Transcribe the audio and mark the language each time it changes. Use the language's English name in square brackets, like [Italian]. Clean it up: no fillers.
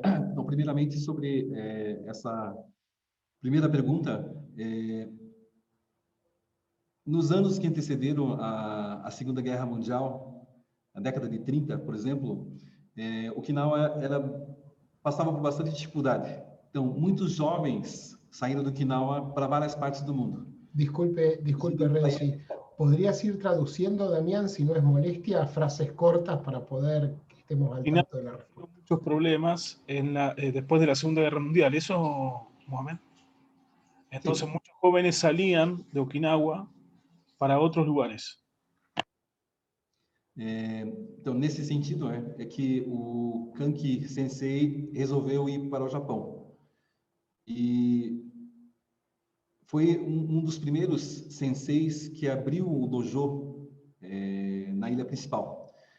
[Portuguese] Então, primeiramente, sobre essa primeira pergunta, nos anos que antecederam a Segunda Guerra Mundial, na década de 30, por exemplo, Okinawa passava por bastante dificuldade. Então, muitos jovens saíram do Okinawa para várias partes do mundo. [Spanish] Disculpe, Renzi. ¿Podrías ir traduciendo, Damián, si no es molestia, frases cortas para poder que estemos al tanto de la respuesta? Muchos problemas después de la Segunda Guerra Mundial. ¿Eso, Mohamed? Entonces sí. Muchos jóvenes salían de Okinawa para otros lugares. [Portuguese] Então, nesse sentido, é que o Kanki Sensei resolveu ir para o Japão. E foi um dos primeiros senseis que abriu o dojo na ilha principal.